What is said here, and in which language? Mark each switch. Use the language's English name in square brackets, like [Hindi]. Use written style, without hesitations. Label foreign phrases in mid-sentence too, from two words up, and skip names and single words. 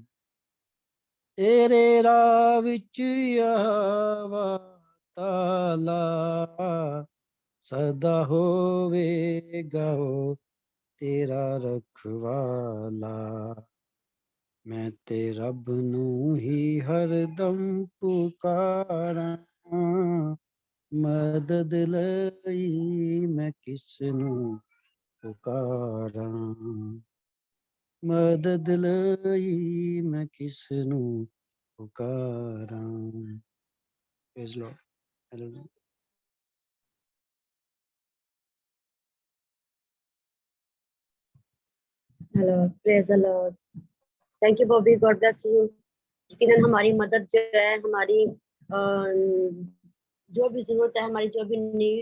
[Punjabi] تیرے راہ وچ یہوہ تعالی سدا ہووے گا او تیرا رکھوالا میں تے رب نوں ہی ہر دم پکاراں مدد لئی میں کس نوں پکاراں مدد لئی میں کس نوں پکاراں [English] praise Lord hallelujah hello praise the Lord thank you Bobby God bless you [Urdu] یقیناً ہماری مدد جو ہے ہماری جو بھی ضرورت ہے ہماری جو بھی نیڈ